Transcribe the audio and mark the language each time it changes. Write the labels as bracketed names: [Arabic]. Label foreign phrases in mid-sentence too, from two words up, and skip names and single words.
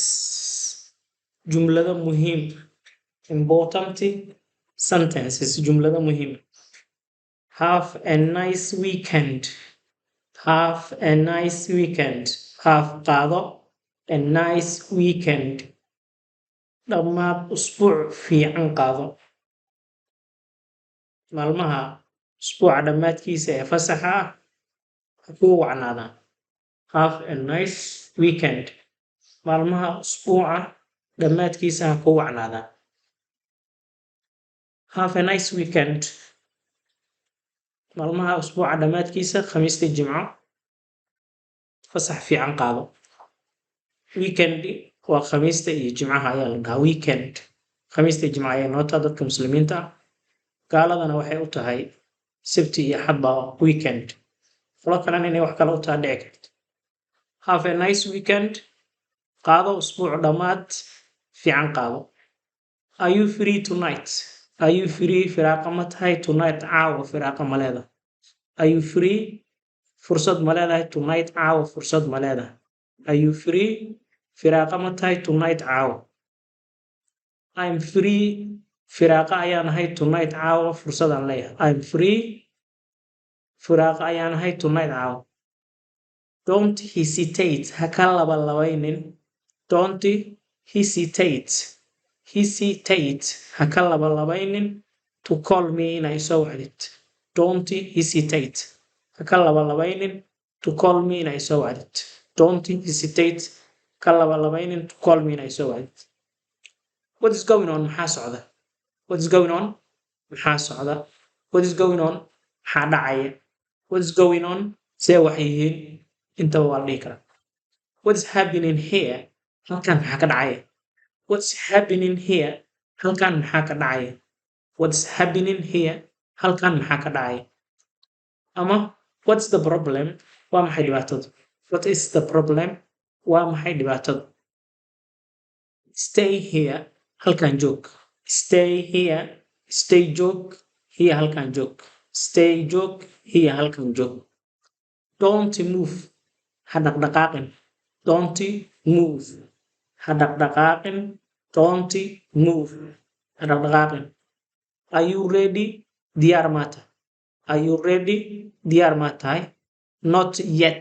[Arabic] جملة مهمة. [English] Important sentences. [Arabic] جملة مهمة. [English] Have a nice weekend. Have a nice weekend. Have قاضي a nice weekend. [Somali] dhammaad usbuuc fiican qaado. Maalmaha usbuuca dhammaadkiisa ee fasaxa ah ha kuu wacnaadaan. [English] Have a nice weekend. [Somali] Maalmaha usbuuca dhammaadkiisa ha kuu wacnaadaan. [English] Have a nice weekend. [Somali] Maalmaha usbuuca dhammaadkiisa khamiista jimco fasax fiican qaado. Weekend waa khamiista iyo jimcaha ayaa la dhahaa weekend. Khamiista iyo jimcaha ayaa noota dadka muslimiinta ah. Gaaladana waxay u tahay sabti iyo axad baa weekend. Falo kalena inay wax kale u tahay dhici karto. [English] Have a nice weekend. [Somali] Qaado usbuuc dhammaad fiican qaado. [English] Are you free tonight? Are you free? [Somali] Firaaqa ma tahay tonight? Caawa firaaqa ma leedahay. [English] Are you free? [Somali] Fursad ma leedahay tonight? Caawa fursad ma leedahay. [English] Are you free? [Somali] Firaaqa ma tahay tonight? [English] Caawa. I'm free. [Somali] Firaaqa ayaan ahay tonight. Caawa fursadaan leeyahay. [English] I'm free. [Somali] Firaaqa ayaan ahay tonight. Caawa. [English] Don't hesitate. [Somali] Ha ka labalabeynin. [English] Don't hesitate. Hesitate. [Somali] Ha ka labalabeynin [English] to call me [Somali] inay soo wacdid. [English] Don't hesitate. [Somali] Ha ka labalabeynin [English] to call me [Somali] inay soo wacdid. [English] Don't hesitate. [Somali] Ka labalabeynin [English] to call me [Somali] inay soo wacdid. [English] What is going on? [Somali] Maxaa socda? [English] What is going on? [Somali] Maxaa socda? [English] What is going on? [Somali] Maxaa dhacaya? [English] What is going on? [Somali] See wax yihiin inta waa la dhihi karaa. [English] What is happening here? [Somali] Halkan maxaa ka dhacaya? [English] What's happening here? [Somali] Halkan maxaa ka dhacaya? [English] What's happening here? [Somali] Halkan maxaa ka dhacaya? [English] Ama what's the problem? [Somali] Waa maxay dhibaatadu? [English] What is the problem? [Somali] Waa maxay dhibaatadu? [English] Stay here. [Somali] Halkan joog. [English] Stay here. Stay joog. Here [Somali] halkan joog. Stay joog. Here halkan joog. [English] Don't move. [Somali] Ha dhaqdhaqaaqin. [English] Don't move. [Somali] Ha dhaqdhaqaaqin. [English] Don't move. [Somali] Ha dhaqdhaqaaqin. [English] Are you ready? [Somali] Diyaar ma tahay. [English] Are you ready? [Somali] Diyaar ma tahay. [English] Not yet.